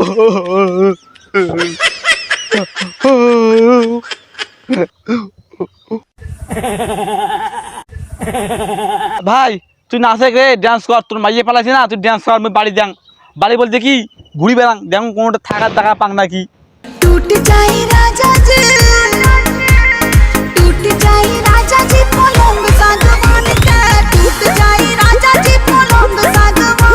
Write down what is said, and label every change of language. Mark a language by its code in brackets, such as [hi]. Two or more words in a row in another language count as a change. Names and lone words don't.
[bn] ভাই তুই নাচে রে ডান্স কর তোর মাইয়ে পালাইছে না তুই ডান্স কর আমি বাড়ি যাং বাড়ি বলতে কি ঘুরি বেড়াং দেখুন কোনোটা থাকার টাকা পাং নাকি [bho] टूट जाए राजा जी टूट जाए राजा जी पलंग सागवान का टूट जाए राजा जी पलंग सागवान